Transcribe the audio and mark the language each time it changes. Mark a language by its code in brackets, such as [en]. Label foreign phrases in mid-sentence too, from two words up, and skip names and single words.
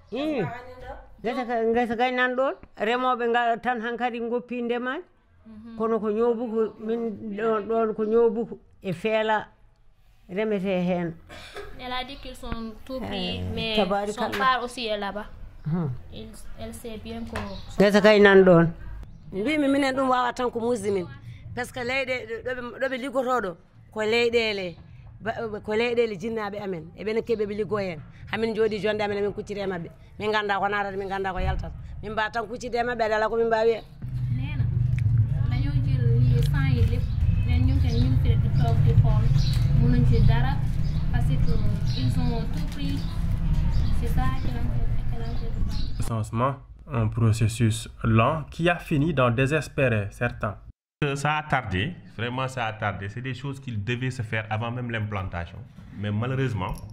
[fr] Elle a dit qu'ils sont tout pris, mais son père aussi est là-bas. Elle sait bien qu'on... parce que [ff] leyɗe liggotoɗo ko leyɗele ko leyɗele jinnaɓe amen e ɓen keɓeɓe liggo hen hamin jooɗi jonde amen min kuccide mabɓe min ganda ko natata min ganda ko yaltata min mbawa tan kuccide mabɓe aɗa ala ko min mbawi hen [wo] nena dañoo jël lii sans yi lépp nen ñu ngi fi di toog di xool mënuñ ci dara [fr] parce que ils ont tout pris. C'est ça que recensement, un processus lent qui a fini d'en désespérer certains. Ça a tardé, vraiment ça a tardé. C'est des choses qui devaient se faire avant même l'implantation.